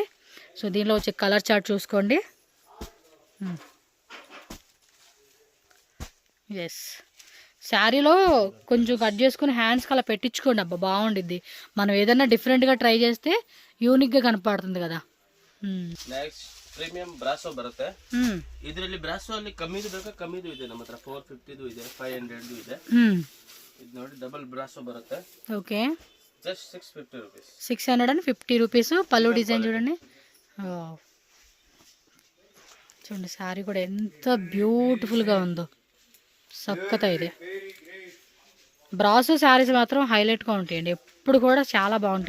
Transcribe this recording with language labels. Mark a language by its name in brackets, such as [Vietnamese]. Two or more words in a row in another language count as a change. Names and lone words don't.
[Telugu] సో దీనిలో వచ్చే కలర్ చార్ట్ చూసుకోండి. ఎస్, శారీలో కొంచెం కట్ చేసుకుని హ్యాండ్స్కి అలా పెట్టించుకోండి. అబ్బా బాగుండిద్ది. మనం ఏదైనా డిఫరెంట్గా ట్రై చేస్తే యూనిక్గా ಕನಪಾಡ್ತದೆ కదా. [Kannada] ನೆಕ್ಸ್ಟ್ ಪ್ರೀಮಿಯಂ ಬ್ರಾಸೋ ಬರುತ್ತೆ. ಇದರಲ್ಲಿ ಬ್ರಾಸೋ ಅಲ್ಲಿ ಕಮ್ಮಿದು ಬೇಕಾ? ಕಮ್ಮಿದು ಇದೆ ನಮ್ಮ ಹತ್ರ. 450 ಇದೆ, 500 ಇದೆ. ಇದು ನೋಡಿ ಡಬಲ್ ಬ್ರಾಸೋ ಬರುತ್ತೆ. [Telugu] ఓకే, [English] just 650 rupees. [Telugu] 650 రూపీస్. పళ్ళు డిజైన్ చూడండి. చూడండి సారీ కూడా ఎంత బ్యూటిఫుల్గా ఉందో. చక్కగా ఇది. బ్రాసో శారీస్ మాత్రం హైలైట్గా ఉంటాయండి, ఎప్పుడు కూడా చాలా బాగుంటాయి.